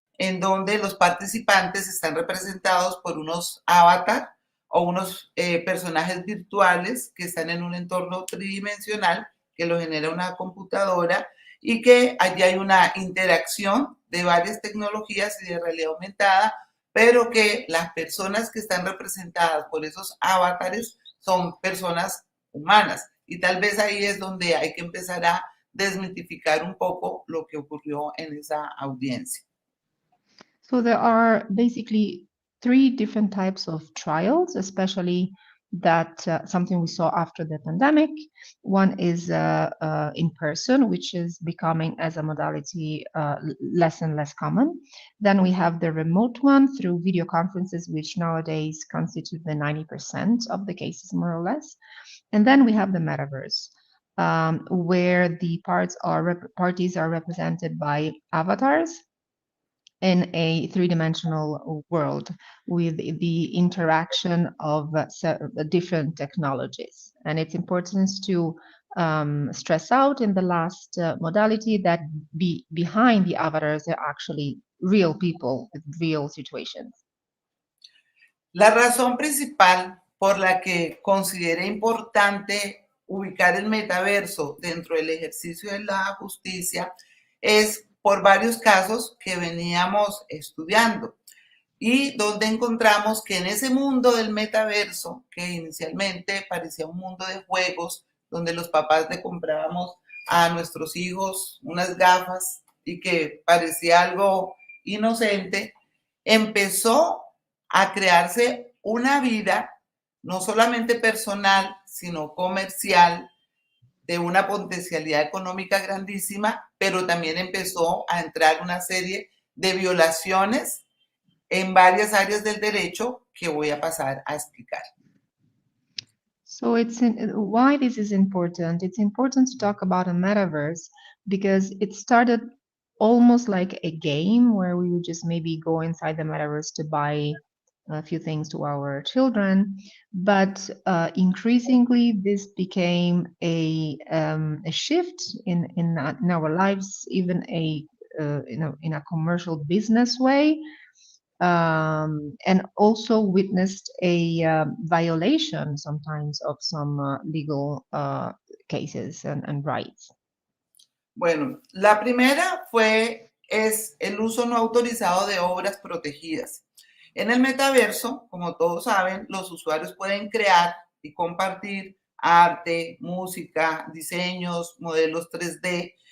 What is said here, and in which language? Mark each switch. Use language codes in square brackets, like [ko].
[es] en donde los participantes están representados por unos avatar o unos personajes virtuales que están en un entorno tridimensional que lo genera una computadora, y que allí hay una interacción de varias tecnologías y de realidad aumentada, pero que las personas que están representadas por esos avatares son personas humanas. Y tal vez ahí es donde hay que empezar a desmitificar un poco lo que ocurrió en esa audiencia. [en] So there are basically three different types of trials, especially that something we saw after the pandemic. One is in person, which is becoming as a modality less and less common. Then we have the remote one through video conferences, which nowadays constitute the 90% of the cases, more or less. And then we have the metaverse, where the parties are represented by avatars in a three-dimensional world with the interaction of different technologies. And it's important to stress out in the last modality that behind the avatars are actually real people with real situations. [es] La razón principal por la que consideré importante ubicar el metaverso dentro del ejercicio de la justicia es por varios casos que veníamos estudiando y donde encontramos que en ese mundo del metaverso, que inicialmente parecía un mundo de juegos, donde los papás le comprábamos a nuestros hijos unas gafas y que parecía algo inocente, empezó a crearse una vida no solamente personal, sino comercial, de una potencialidad económica grandísima, pero también empezó a entrar una serie de violaciones en varias áreas del derecho que voy a pasar a explicar. [en] So why this is important? It's important to talk about a metaverse because it started almost like a game where we would just maybe go inside the metaverse to buy a few things to our children, but increasingly this became a shift in our lives, even in a commercial business way, and also witnessed a violation sometimes of some legal cases and rights. [es] Bueno, la primera es el uso no autorizado de obras protegidas. En el metaverso, como todos saben, los usuarios pueden crear y compartir arte, música, diseños, modelos 3D.